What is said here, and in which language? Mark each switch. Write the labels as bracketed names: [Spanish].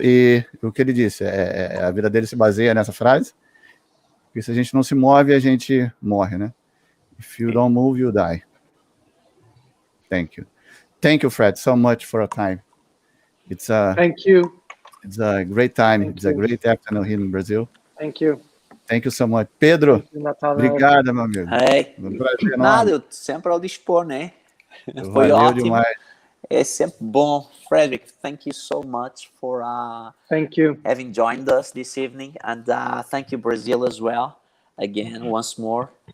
[Portuguese] E o que ele disse, a vida dele se baseia nessa frase. Porque se a gente não se move, a gente morre, né? [English] If you don't move, you die. Thank you. Thank you, Fred, so much for your time. Thank you. It's a great time. It's a great afternoon here in Brazil. Thank you. Thank you so much. [Portuguese] Pedro, obrigado, meu amigo. Um prazer enorme. Nada, eu sempre ao dispor, né? Foi Valeu ótimo. Demais. É sempre bom. [English] Fredrik, thank you so much for thank you. Having joined us this evening. And thank you, Brazil, as well. Again, once more.